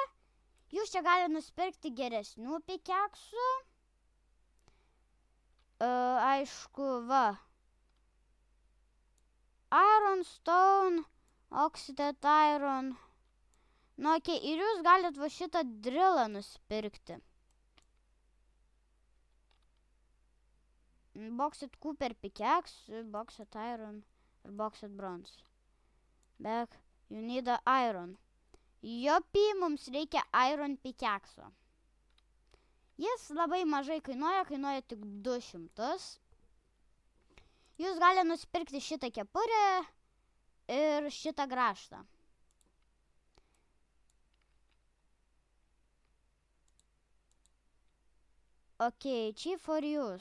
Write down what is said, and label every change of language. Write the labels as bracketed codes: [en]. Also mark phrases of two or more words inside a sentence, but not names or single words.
[lt] Jūs čia galite nusipirkti geresnių pickaxų. Aišku, va. Iron Stone, Oxided Iron. Nu, okei, ir jūs galit va šitą drillą nusipirkti. Boxed Cooper pickaxe, Boxed Iron ir Boxed Bronze. [en] Bet you need a iron. [lt] Jopi, mums reikia iron pickaxo. Jis labai mažai kainuoja tik 200. Jūs galite nusipirkti šitą kepurę ir šitą grąžtą. Okei, čia for jūs.